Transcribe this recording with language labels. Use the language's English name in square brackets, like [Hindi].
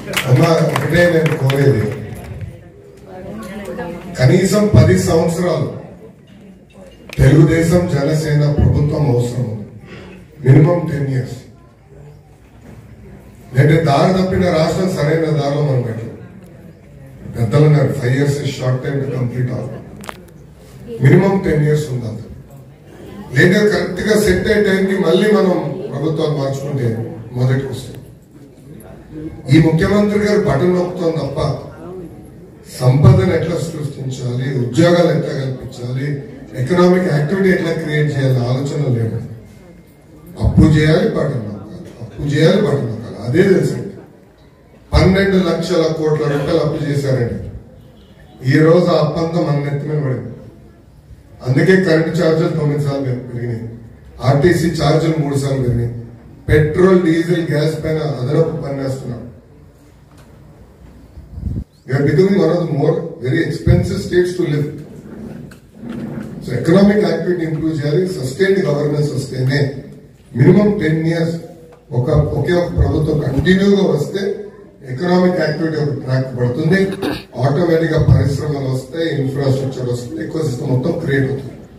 [Telugu] అమ్మా ఒకటే నేను కోరేది, కనీసం 10 సంవత్సరాలు తెలుగుదేశం జనసేన ప్రభుత్వం అవసరం. Minimum [English] 10 years. [Telugu] అంటే దారి తప్పిన రాష్ట్రం సరైన దారిలో మనం పెట్టాం. పెద్దలు ఉన్నారు [English] 5 years is short time to complete all. [Telugu] Minimum [English] 10 years [Telugu] ఉండాలి. లేదా కరెక్ట్ గా సెట్ అయ్యే టైంకి మళ్ళీ మనం ప్రభుత్వాలు మార్చుకుంటే మొదటికి వస్తుంది. ఈ ముఖ్యమంత్రి గారు బటన్ నొక్కుతాం తప్ప సంపదను ఎట్లా సృష్టించాలి, ఉద్యోగాలు ఎట్లా కల్పించాలి, ఎకనామిక్ యాక్టివిటీ ఎట్లా క్రియేట్ చేయాలి ఆలోచన లేదు. అప్పు చేయాలి, బటన్ నొక్కాలి, అప్పు చేయాలి, బటన్ నొక్కాలి, అదే తెలుసు. 12 లక్షల కోట్ల రూపాయలు అప్పు చేశారండి. ఈ రోజు ఆ అప్పంతా మన నెత్తి మీద పడింది. అందుకే కరెంటు ఛార్జీలు 9 సార్లు పెరిగినాయి, ఆర్టీసీ ఛార్జీలు 3 సార్లు పెరిగినాయి, పెట్రోల్ డీజిల్ గ్యాస్ పైన అదనపు పన్నేస్తున్నాం. [English] We are becoming one of the more very expensive states to live. So economic activity improve [Telugu] చేయాలి, [English] sustained governance [Telugu] వస్తేనే [English] minimum 10 years [Telugu] ఒకే ఒక ప్రభుత్వం కంటిన్యూగా వస్తే ఎకనామిక్ యాక్టివిటీ ఒక ట్రాక్ పడుతుంది, ఆటోమేటిక్ గా పరిశ్రమలు వస్తాయి, ఇన్ఫ్రాస్ట్రక్చర్ వస్తుంది, ఎకో సిస్టమ్ మొత్తం క్రియేట్ అవుతుంది.